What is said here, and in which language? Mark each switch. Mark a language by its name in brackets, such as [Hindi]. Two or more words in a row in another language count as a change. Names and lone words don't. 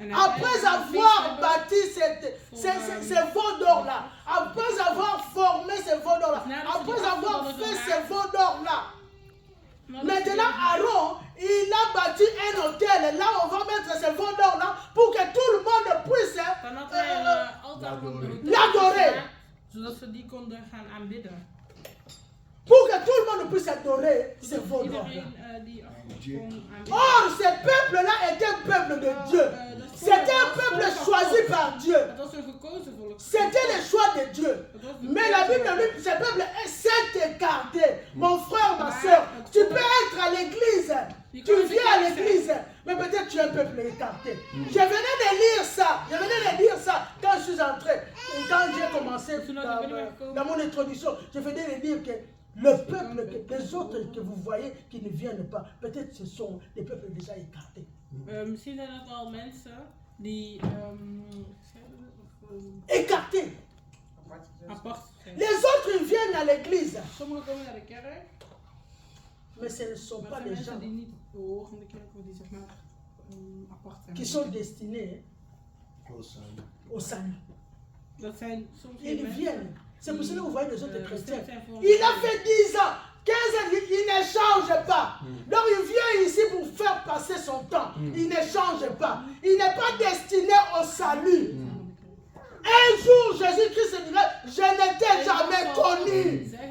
[French] Après avoir bâti ces veaux d'or-là, après avoir formé ces veaux d'or-là, après avoir fait ces veaux d'or-là, maintenant Aaron, il a bâti un hôtel. Là, on va mettre ces veaux d'or-là pour que tout le monde puisse l'adorer. [Dutch] Zodat ze die konden gaan aanbidden. [French] Pour que tout le monde puisse adorer ces veaux d'or-là. Or, ce peuple-là était un peuple de Dieu. C'était un peuple choisi par Dieu. C'était le choix de Dieu. Mais la Bible dit que ce peuple s'est écarté. Mon frère, ma soeur, tu peux être à l'église. Tu viens à l'église, mais peut-être tu es un peuple écarté. Je venais de lire ça. Quand je suis entré. Et quand j'ai commencé dans mon introduction, je venais de dire que le peuple, les autres que vous voyez qui ne viennent pas, peut-être ce sont des peuples déjà écartés. [Dutch] Misschien zijn het wel mensen die [French] écartés. [Dutch] Apart zijn. [French] Les autres ils viennent à l'église. [Dutch] Sommigen komen naar de kerk. [French] Mais ce ne sont pas des gens [Dutch] die niet behoren in de kerk, maar die zeg maar apart zijn. [French] qui sont destinés au salut. [Dutch] Dat zijn soms [French] Ils viennent. C'est pour cela que vous voyez les autres chrétiens. Il a fait 10 ans, 15 ans, il ne change pas. Donc il vient ici pour faire passer son temps. Il ne change pas. Il n'est pas destiné au salut. Un jour, Jésus-Christ dirait, je ne t'ai jamais connu.